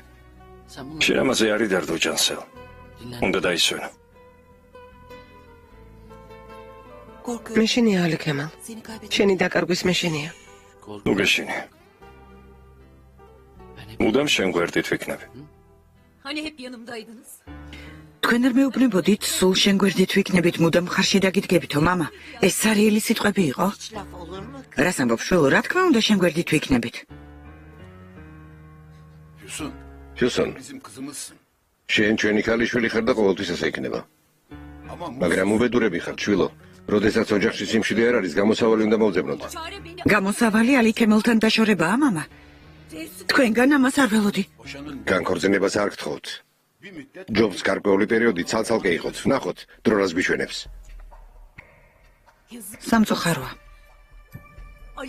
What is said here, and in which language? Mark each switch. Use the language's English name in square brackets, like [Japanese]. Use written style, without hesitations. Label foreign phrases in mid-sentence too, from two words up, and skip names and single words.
[Georgian] შენ ამაზე არ იდარდო ჯანსელ. უნდა დაისვენო. მეშინია ალი ქემალ. შენი დაკარგვის მეშინია. ნუ გეშინე. მუდამ შენ გვერდით ვექნები. [Turkish] Hani hep yanımdaydınız. [Georgian] თქვენ არ მეუბნებოდით, სულ შენ გვერდით ვიქნებით, მუდამ ხარში დაგიდგებითო, მამა? ეს სარიელი სიტყვები იყო? [Turkish] Laf olur mu? [Georgian] რას ამბობ, შვილო, რა თქმა უნდა შენ გვერდით ვიქნებით. ჰიუსონ, შენ ჩვენი ქალიშვილი ხარ და ყოველთვის ასე იქნება. მაგრამ უბედურები ხართ, შვილო. როდესაც ოჯახში სიმშვიდე არ არის, გამოსავალი უნდა მოვძებნოთ. [Turkish] Çare beni [Georgian] გამოსავალი ალი ქემელთან დაშორებაა, მამა? თქვენგან ამას არ ველოდი. განქორწინებას არ გთხოვთ. ჯობს გარკვეული პერიოდი ცალ-ცალკე იყოთ, ვნახოთ, დრო რას გვიშვენებს. სამწუხაროა. Ali